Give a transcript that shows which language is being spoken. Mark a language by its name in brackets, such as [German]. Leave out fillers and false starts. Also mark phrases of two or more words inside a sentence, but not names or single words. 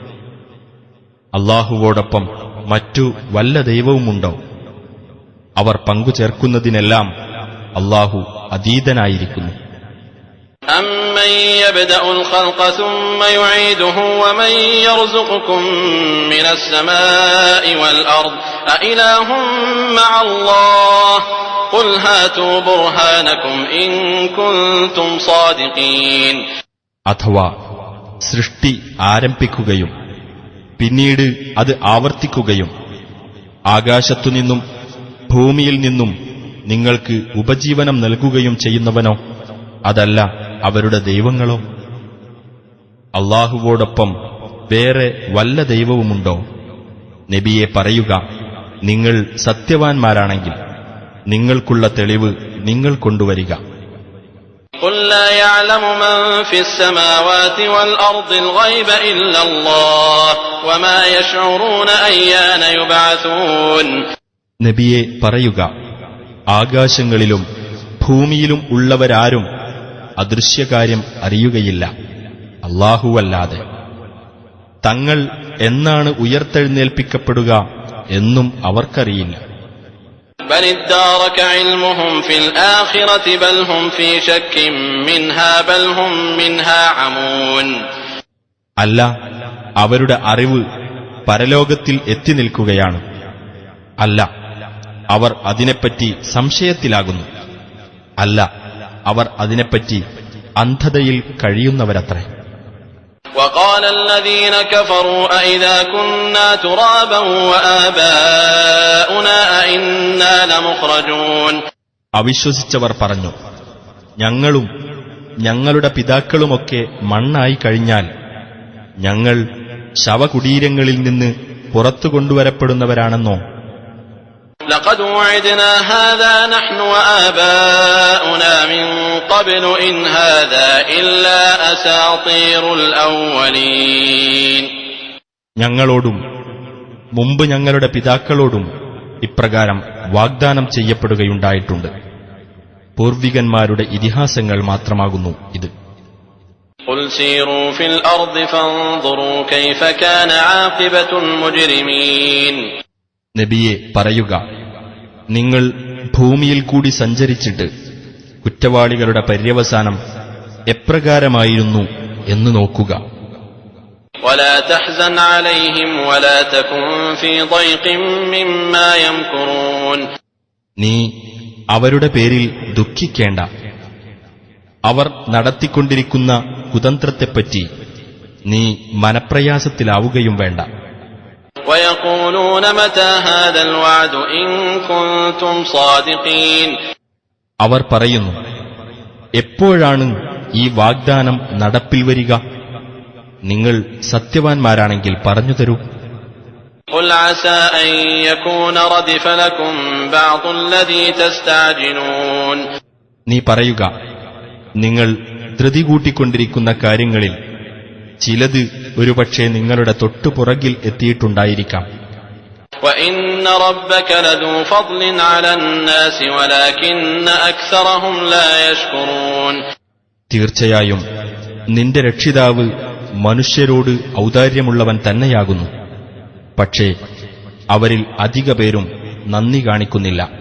[Malayalam] അല്ലാഹുവോടൊപ്പം മറ്റു വല്ല ദൈവവുമുണ്ടോ? അവർ പങ്കുചേർക്കുന്നതിനെല്ലാം അല്ലാഹു അതീതനായിരിക്കുന്നു. [Arabic] أَمَّن يَبْدَأُ الْخَلْقَ ثُمَّ يُعِيدُهُ وَمَن يَرْزُقُكُم مِّنَ السَّمَاءِ وَالْأَرْضِ أَإِلَٰهٌ مَّعَ اللَّهِ قُلْ هَاتُوا بُرْهَانَكُمْ إِن كُنتُمْ صَادِقِينَ. [Malayalam] അഥവാ സൃഷ്ടി ആരംഭിക്കുകയും പിന്നീട് അത് ആവർത്തിക്കുകയും ആകാശത്തുനിന്നും ഭൂമിയിൽ നിന്നും നിങ്ങൾക്ക് ഉപജീവനം നൽകുകയും ചെയ്യുന്നവനോ അതല്ല അവരുടെ ദൈവങ്ങളോ? അല്ലാഹുവോടൊപ്പം വേറെ വല്ല ദൈവവുമുണ്ടോ? നബിയെ പറയുക, നിങ്ങൾ സത്യവാൻമാരാണെങ്കിൽ നിങ്ങൾക്കുള്ള തെളിവ് നിങ്ങൾ കൊണ്ടുവരിക. [Arabic] قُل لَّا يَعْلَمُ مَن فِي السَّمَاوَاتِ وَالْأَرْضِ الْغَيْبَ إِلَّا اللَّهُ وَمَا يَشْعُرُونَ أَيَّانَ يُبْعَثُونَ. [Malayalam] നബിയെ പറയുക, ആകാശങ്ങളിലും ഭൂമിയിലും ഉള്ളവരാരും അദൃശ്യകാര്യം അറിയുകയില്ല അല്ലാഹുവല്ലാതെ. തങ്ങൾ എന്നാണ് ഉയർത്തെഴുന്നേൽപ്പിക്കപ്പെടുക എന്നും അവർക്കറിയില്ല. [Arabic] بل ادارك علمهم في الآخرة بل هم في شك منها بل هم منها عمون. [Malayalam] അല്ല, അവരുടെ അറിവ് പരലോകത്തിൽ എത്തി നിൽക്കുകയാണ്. അല്ല, അവർ അതിനെപ്പറ്റി സംശയത്തിലാകുന്നു. അല്ല, അവർ അതിനെപ്പറ്റി അന്ധതയിൽ കഴിയുന്നവരത്രേ. [Arabic] وقال الذين كفروا أئذا كنا ترابا وآباؤنا أئنا لمخرجون. [Malayalam] അവിശ്വസിച്ചവർ പറഞ്ഞു, ഞങ്ങളും ഞങ്ങളുടെ പിതാക്കളുമൊക്കെ മണ്ണായി കഴിഞ്ഞാൽ ഞങ്ങൾ ശവകുടീരങ്ങളിൽ നിന്ന് പുറത്തു കൊണ്ടുവരപ്പെടുന്നവരാണെന്നോ? [Arabic] لقد وعدنا هذا نحن وآباؤنا من قبل إن هذا إلا أساطير الأولين. [Malayalam] ഞങ്ങളോടും മുമ്പ് ഞങ്ങളുടെ പിതാക്കളോടും ഇപ്രകാരം വാഗ്ദാനം ചെയ്യപ്പെടുകയുണ്ടായിട്ടുണ്ട്. പൂർവികന്മാരുടെ ഇതിഹാസങ്ങൾ മാത്രമാകുന്നു ഇത്. [Arabic] قل سيروا في الأرض فانظروا كيف كان عاقبة المجرمين. [Malayalam] നബിയെ പറയുക, നിങ്ങൾ ഭൂമിയിൽ കൂടി സഞ്ചരിച്ചിട്ട് കുറ്റവാളികളുടെ പര്യവസാനം എപ്രകാരമായിരുന്നു എന്ന് നോക്കുക. [Arabic] ولا تحزن عليهم ولا تكن في ضيق مما يمكرون. [Malayalam] നീ അവരുടെ പേരിൽ ദുഃഖിക്കേണ്ട. അവർ നടത്തിക്കൊണ്ടിരിക്കുന്ന കുതന്ത്രത്തെപ്പറ്റി നീ മനപ്രയാസത്തിലാവുകയും വേണ്ട. [Arabic] ويقولون متى هذا الوعد إن كنتم صادقين. [Malayalam] അവർ പറയുന്നു, എപ്പോഴാണ് ഈ വാഗ്ദാനം നടപ്പിൽ വരിക? നിങ്ങൾ സത്യവാൻമാരാണെങ്കിൽ പറഞ്ഞു തരൂ. [Arabic] قل عسى أن يكون ردف لكم بعض الذي تستعجلون. [Malayalam] നീ പറയുക, നിങ്ങൾ ധൃതി കൂട്ടിക്കൊണ്ടിരിക്കുന്ന കാര്യങ്ങളിൽ ചിലത് ഒരുപക്ഷെ നിങ്ങളുടെ തൊട്ടുപുറകിൽ എത്തിയിട്ടുണ്ടായിരിക്കാം. [Arabic] وإن ربك لذو فضل على الناس ولكن أكثرهم لا يشكرون. [Malayalam] തീർച്ചയായും നിന്റെ രക്ഷിതാവ് മനുഷ്യരോട് ഔദാര്യമുള്ളവൻ തന്നെയാകുന്നു. പക്ഷേ അവരിൽ അധിക പേരും നന്ദി കാണിക്കുന്നില്ല.